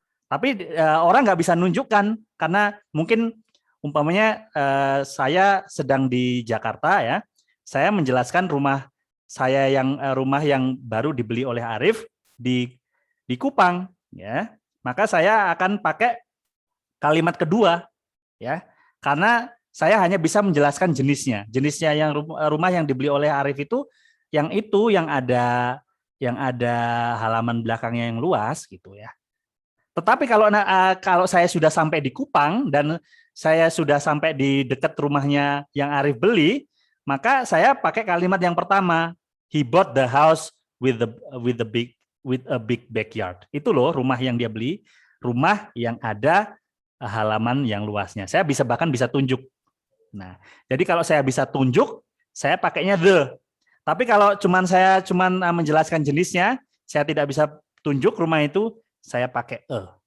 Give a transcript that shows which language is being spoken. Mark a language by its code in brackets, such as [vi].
[id] Tapi orang nggak bisa nunjukkan karena mungkin umpamanya saya sedang di Jakarta, ya, saya menjelaskan rumah saya rumah yang baru dibeli oleh Arif di Kupang, ya, maka saya akan pakai kalimat kedua, ya, karena saya hanya bisa menjelaskan jenisnya yang rumah yang dibeli oleh Arif itu yang ada halaman belakangnya yang luas, gitu ya. Tetapi kalau saya sudah sampai di Kupang dan saya sudah sampai di dekat rumahnya yang Arif beli, maka saya pakai kalimat yang pertama. [en] He bought the house with a big backyard. [id] Itu loh rumah yang dia beli, rumah yang ada halaman yang luasnya. Saya bahkan bisa tunjuk. Nah, jadi kalau saya bisa tunjuk, saya pakainya the. Tapi kalau saya menjelaskan jenisnya, saya tidak bisa tunjuk rumah itu, saya pakai a.